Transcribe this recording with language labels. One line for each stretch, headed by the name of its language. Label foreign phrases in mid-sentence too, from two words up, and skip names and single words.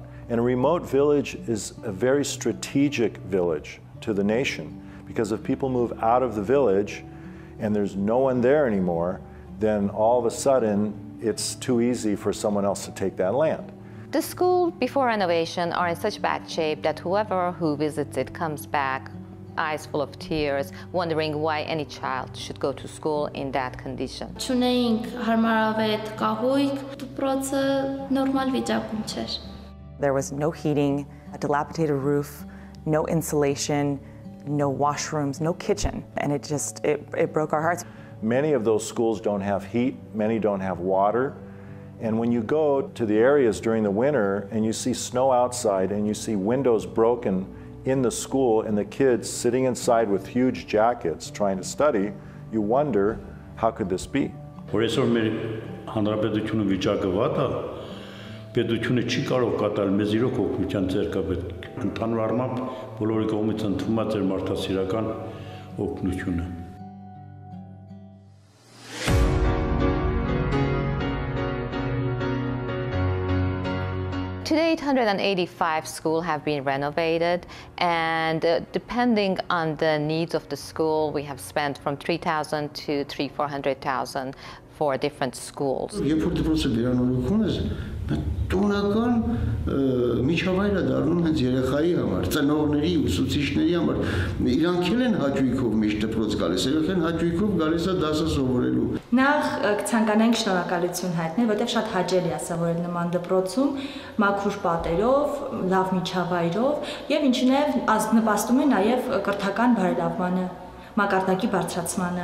English: And a remote village is a very strategic village to the nation, because if people move out of the village and there's no one there anymore, then all of a sudden it's too easy for someone else to take that land. The schools before renovation are in such bad shape that whoever who visits it comes back eyes full of tears, wondering why any child should go to school in that condition.
Armenian: Չունեինք հարմարավետ կահույք, դպրոցը նորմալ վիճակում չէր.
English: There was no heating, a dilapidated roof, no insulation, no washrooms, no kitchen, and it broke our hearts. Many of those schools don't have heat, many don't have water, and when you go to the areas during the winter and you see snow outside and you see windows broken in the school and the kids sitting inside with huge jackets trying to study, you wonder, how could this be?
Armenian: Պետությունը չի կարող կատարել մեզ իրոք օգնության ձեռք է պետք։ Ընդհանուր առմամբ բոլորի կողմից ընդունված էր մարդասիրական օգնությունը։
English: To date, 885 schools have been renovated, and depending on the needs of the school, we have spent from 3,000 to 400,000 for different schools.
Armenian: Տոնական միջավայր է դառնում հենց երեխայի համար, ծնողների, ուսուցիչների համար։ Իրանք էլ են հաճույքով միշտ դպրոց գալիս, երեխան հաճույքով գալիս է դասը սովորելու։ Նախ կցանկանանք շնորհակալություն հայտնել, որտեղ շատ հաճելի է սովորել նման դպրոցում, մաքուր պատերով, լավ միջավայրով, եւ ինչինև նպաստում է նաեւ կրթական բարելավմանը, մակարդակի բարձրացմանը։